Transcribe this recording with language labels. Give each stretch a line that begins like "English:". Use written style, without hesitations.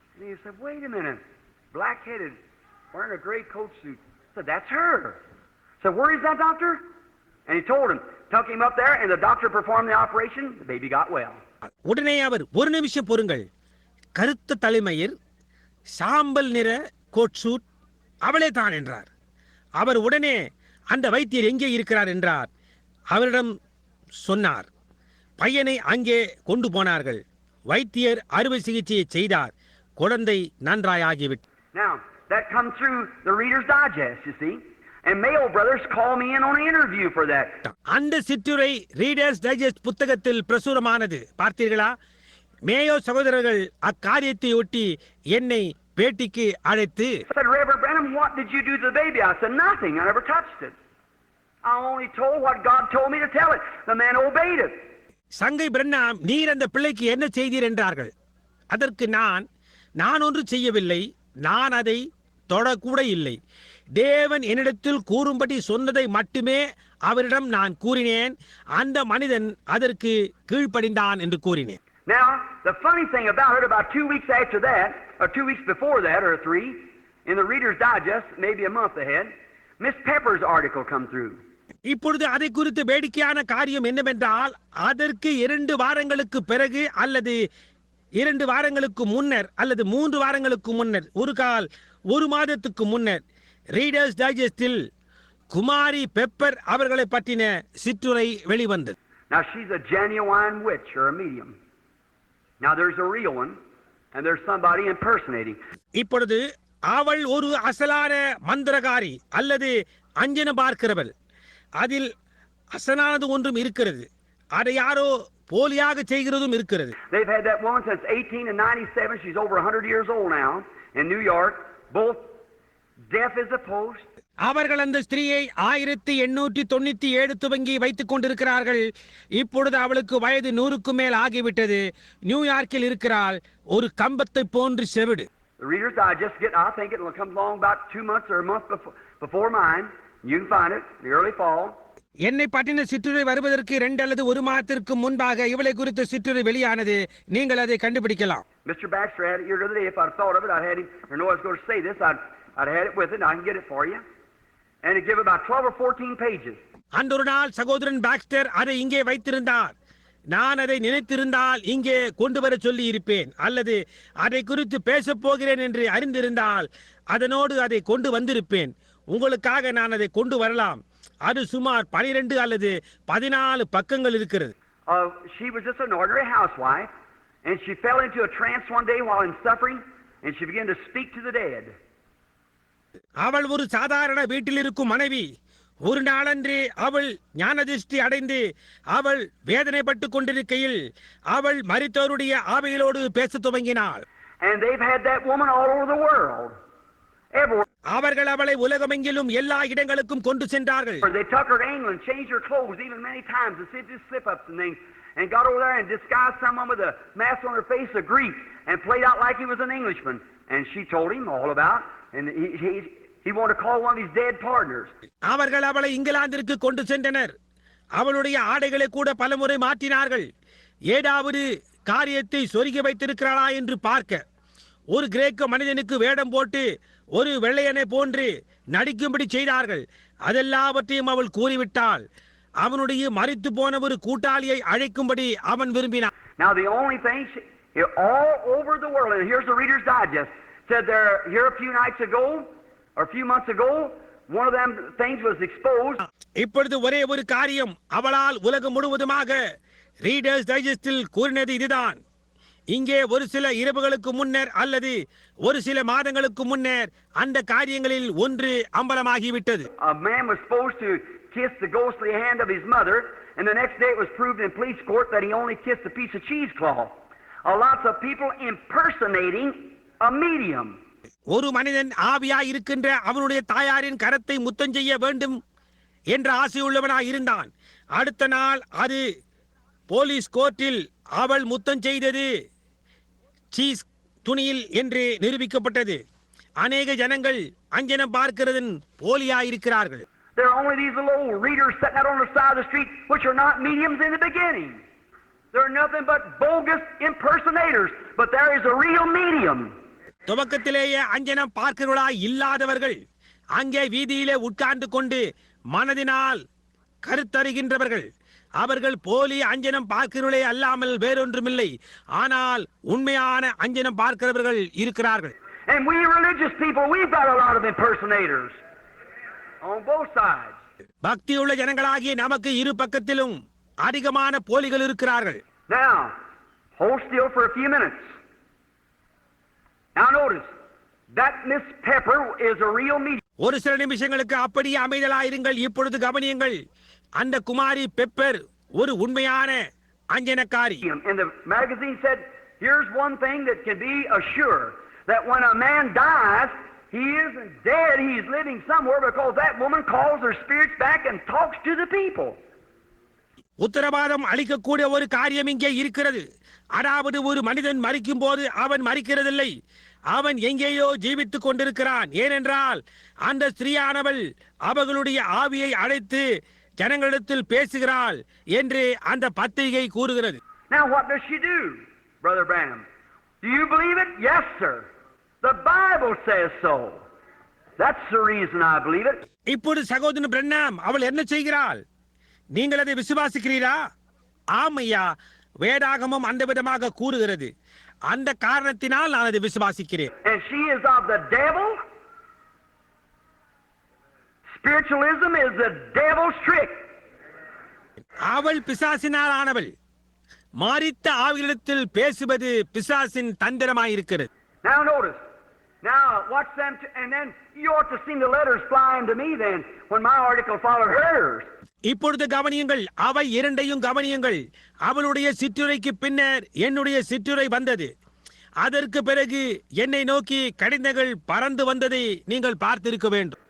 English: And he said, wait a minute, black-headed, wearing a gray coat suit. I said, that's her. I said, where is that doctor? And he told him, took him up there, and the doctor performed the operation. The baby got well.
Tamil: உடனே அவர், ஒரு நிமிஷம் பொறுங்கள், கருத்த தலைமயிர், சாம்பல் நிற coat suit, அவளே தான் என்றார். அவர் உடனே அந்த வைத்தியர் எங்கே இருக்கிறார் என்றார். அவரிடம் சொன்னார். பையனை அங்கே கொண்டு போனார்கள். வைத்தியர் அறுவை சிகிச்சையை செய்தார். குழந்தை நன்றாயாகிவிட்டது.
English: Now, that come through the Reader's Digest, you see. And Mayo Brothers called me in on an interview for that.
Tamil: அந்த சிற்றுரை ரீடர்ஸ் டைஜஸ்ட் புத்தகத்தில் பிரசுரமானது. பார்த்தீர்களா? மேயோ சகோதரர்கள் அக்காரியத்தை ஒட்டி என்னை பேட்டிக்கு அழைத்து,
English: I said, Reverend Branham, what did you do to the baby? I said, nothing. I never touched it. I only told what God told me to tell it. The man obeyed it.
Tamil: சங்கை பிரண்ணாம், நீர் அந்த பிள்ளைக்கு என்ன செய்தீர் என்றார்கள். அதற்கு நான் ஒன்று செய்யவில்லை, நான் அதை தொடக்கூட இல்லை. தேவன் என்னிடத்தில் கூறும்படி சொன்னதை மட்டுமே அவரிடம் நான் கூறினேன். அந்த மனிதன் அதற்கு கீழ்ப்படிந்தான் என்று கூறினேன்.
English: Now, the funny thing about it, about 2 weeks after that, or 2 weeks before that, or 3, in the Reader's Digest, maybe a month ahead, Miss Pepper's article come through.
Tamil: இப்பொழுது அதை குறித்து வேடிக்கையான காரியம் என்னவென்றால், அதற்கு 2 வாரங்களுக்கு பிறகு அல்லது 2 வாரங்களுக்கு முன்னர் அல்லது 3 வாரங்களுக்கு முன்னர், ஒரு மாதத்துக்கு முன்னர் ரீடர்ஸ் டைஜஸ்டில் குமாரி பெப்பர் அவர்களை பற்றின சிற்றுரை வெளிவந்தது.
English: Now she's a genuine witch or a medium. Now there's a real one and there's somebody impersonating.
Tamil: இப்பொழுது அவள் ஒரு அசலான மந்திரகாரி அல்லது அஞ்சன பார்க்கிறவள். அதில் அசலானது ஒன்றும் இருக்கிறது, அதை யாரோ போலியாக செய்கிறதும் இருக்கிறது.
English: They've had that woman since 1897. She's over 100 years old now in New York, both deaf as a post.
Tamil: அவர்கள் அந்த ஸ்திரீயை 1897 துவங்கி வைத்துக் கொண்டிருக்கிறார்கள். இப்பொழுது அவளுக்கு வயது 100க்கு மேல் ஆகிவிட்டது. நியூயார்க்கில் இருக்கிறாள், ஒரு கம்பத்தை போன்று செவிடு.
English: The Reader's Digest, I think it will come along about 2 months or a month before mine. You can find it in the early fall.
Tamil: என்னை பற்றின சிற்றுரை வருவதற்கு 2 அல்லது 1 மாதத்திற்கு முன்பாக இவளை குறித்த சிற்றுரை வெளியானது. நீங்கள் அதை கண்டுபிடிக்கலாம்.
English: Mr. Baxter had it here the other day. If I'd thought of it, I'd had him, or know I was going to say this, I'd had it with it, and I can get it for you. And it give about 12 or 14 pages.
Tamil: அன்றொரு நாள் சகோதரன் Boxster அதை இங்கே வைத்திருந்தார். நான் அதை நினைத்திருந்தால் இங்கே கொண்டு வர சொல்லி இருப்பேன், அல்லது அதை குறித்து பேசப் போகிறேன் என்று அறிந்திருந்தால் அதனோடு அதை கொண்டு வந்திருப்பேன். உங்களுக்காக நான் அதை கொண்டு வரலாம். அது சுமார் 12 அல்லது 14 பக்கங்கள் இருக்கிறது.
English: She was just an ordinary housewife, and she fell into a trance one day while in suffering, and she began to speak to the dead.
Tamil: அவள் ஒரு சாதாரண வீட்டில் இருக்கும் மனைவி. ஒரு நாளன்று அவள் ஞானதிஷ்டி அடைந்து அவள் வேதனைப்பட்டுக் கொண்டிருக்கையில் அவள் மரித்தோருடைய ஆவிகளோடு பேசத் துவங்கினாள்.
English: And they've had that woman all over the world. Everywhere.
Tamil: அவர்கள் அவளை உலகமெங்கிலும் எல்லா இடங்களுக்கும் கொண்டு சென்றார்கள்.
English: They took her to England, changed her clothes even many times, and said just slip-ups and things, and got over there and disguised someone with a mask on her face, a Greek, and played out like he was an Englishman. And she told him all about, and he wanted to call one of his dead partners.
Tamil: அவர்கள் அவளை இங்கிலாந்திற்கு கொண்டு சென்றனர். அவளுடைய ஆடைகளை கூட பலமுறை மாற்றினார்கள். ஏதாவது காரியத்தை சொருகி வைத்திருக்கிறாளா என்று பார்க்க ஒரு கிரேக்க மனிதனுக்கு வேடம் போட்டு ஒரு வெள்ளையனை போன்று நடிக்கும்படி செய்தார்கள். அதெல்லாவற்றையும் அவள் கூறிவிட்டாள். அவனுடைய மரித்து போன ஒரு கூட்டாளியை அழைக்கும்படி அவன் விரும்பினான்.
English: Now the only thing, all over the world, and here's the Reader's Digest, said there here a few nights ago, or a few months ago, one of them things was exposed.
Tamil: இப்பொழுது ஒரே ஒரு காரியம் அவளால் உலகம் முழுவதுமாக readers டைஜஸ்டில் கூறினது இதுதான். இங்கே ஒரு சில இரவுகளுக்கு முன்னர் அல்லது ஒரு சில மாதங்களுக்கு முன்னர் அந்த காரியங்களில் ஒன்று அம்பலமாகிவிட்டது.
English: A man was supposed to kiss the ghostly hand of his mother, and the next day it was proved in police court that he only kissed a piece of cheesecloth. Lots of people impersonating a medium.
Tamil: ஒரு மனிதன் ஆவியாய் இருக்கின்ற அவனுடைய தாயாரின் கரத்தை முத்தம் செய்ய வேண்டும் என்ற ஆசையுள்ளவனாய் இருந்தான். அடுத்த நாள் அது போலீஸ் கோர்ட்டில் அவள் முத்தம் செய்தது சீஸ் துணியில் என்று நிரூபிக்கப்பட்டது. அநேக ஜனங்கள் அஞ்சனம் பார்க்கிறதன் போலியாயிருக்கிறார்கள்.
English: There are only these little old readers sitting out on the side of the street, which are not mediums in the beginning. They're nothing but bogus impersonators, but there is a real medium.
Tamil: துவக்கத்திலேயே அஞ்சனம் பார்க்கிறவர்களாய் இல்லாதவர்கள் அங்கே வீதியிலே உட்கார்ந்து கொண்டு மனதினால் கருத்தறிகின்றவர்கள். அவர்கள் போலி அஞ்சனம் பார்க்கிறவர்களே அல்லாமல் வேறொன்றுமில்லை. ஆனால் உண்மையான அஞ்சனம் பார்க்கிறவர்கள் இருக்கிறார்கள்.
English: And we religious people, we've got a lot of impersonators on both sides.
Tamil: பக்தியுள்ள ஜனங்களாகிய நமக்கு இரு பக்கத்திலும் அதிகமான போலிகள் இருக்கிறார்கள்.
English: Now, hold still for a few minutes. Now notice that Miss Pepper is a real medium.
Tamil: ஒரு சில நிமிஷங்களுக்கு அப்படியே அமைதலாயிருங்கள். இப்பொழுது கவனியுங்கள். அந்த குமாரி பெப்பர் ஒரு உண்மையான அஞ்சனக்காரி.
English: And the magazine said, here's one thing that can be assured, that when a man dies, he isn't dead, he's living somewhere, because that woman calls her spirits back and talks to the people.
Tamil: உத்தரவாதம் அளிக்கக்கூடிய ஒரு காரியம் இங்கே இருக்கிறது. அதாவது ஒரு மனிதன் மரிக்கும் போது அவன் மரிக்கிறதில்லை, அவன் எங்கேயோ ஜீவித்துக் கொண்டிருக்கிறான். ஏனென்றால் அந்த ஸ்திரீயானவள் அவர்களுடைய ஆவியை அழைத்து ஜனங்களிடத்தில் பேசுகிறாள் என்று அந்த பத்திரிகை கூறுகிறது.
English: Now what does she do, Brother Branham? Do you believe it? Yes, sir. The Bible says so. That's the reason I believe it.
Tamil: இப்போது சகோதரன் பிரண்ணாம் அவள் என்ன செய்கிறாள்? நீங்கள் அதை விசுவாசிக்கிறீரா? ஆமையா, வேதாகமம் அந்த விதமாக கூறுகிறது. அந்த காரணத்தினால் நான் அதை விசுவாசிக்கிறேன்.
English: And she is of the devil. Spiritualism is the devil's trick.
Tamil: அவள் பிசாசினால் ஆனவள். மாறித்த ஆவிகளிடத்தில் பேசுவது பிசாசின் தந்திரமாயிருக்கிறது.
English: Now notice. Now watch them, and then you ought to see the letters flying to me then when my article followed hers.
Tamil: இப்பொழுது கவனியுங்கள், அவை இரண்டையும் கவனியுங்கள். அவளுடைய சிற்றுரைக்கு பின்னர் என்னுடைய சிற்றுரை வந்தது. அதற்கு பிறகு என்னை நோக்கி கடிதங்கள் பறந்து வந்ததை நீங்கள் பார்த்திருக்க வேண்டும்.